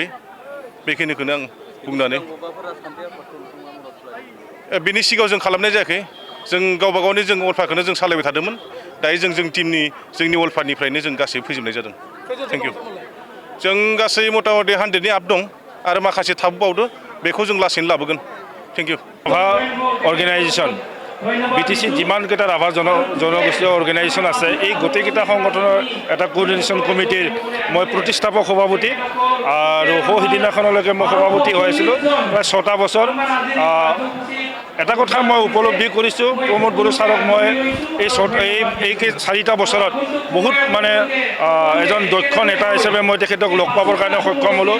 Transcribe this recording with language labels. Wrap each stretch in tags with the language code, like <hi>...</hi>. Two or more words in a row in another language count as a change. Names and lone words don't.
<brx>बेखिनिखौनो आं बुंनानै बिनि सिगाङाव जों खालामनाय जायाखै। जों गावबा गावनि जों अलफाखौनो जों सालायबाय थादोंमोन। दायो जों टीमनि जोंनि अलफानिफ्रायनो जों गासैबो फैजोबनाय जादों।</brx> <en>thank you.</en> <brx>जों गासै मथा मथि 100नि आप दं आरो माखासे थाबबावदो बेखौ जों लासैनो लाबोगोन।</brx> <en>thank you.</en> <as>ৰাভা অৰ্গেনাইজেশ্যন বিটিচিত যিমানকেইটা ৰাভা জনগোষ্ঠীয় অৰ্গেনাইজেশ্যন আছে এই গোটেইকেইটা সংগঠনৰ এটা কোঅৰ্ডিনেশ্যন কমিটিৰ মই প্ৰতিষ্ঠাপক সভাপতি আৰু সিদিনাখনলৈকে মই সভাপতি হৈ আছিলোঁ প্ৰায় 6টা বছৰ। এটা কথা মই উপলব্ধি কৰিছোঁ প্ৰমোদ বড়ো ছাৰক মই এই 4টা বছৰত বহুত মানে এজন দক্ষ নেতা হিচাপে মই তেখেতক লগ পাবৰ কাৰণে সক্ষম হ'লোঁ।</as>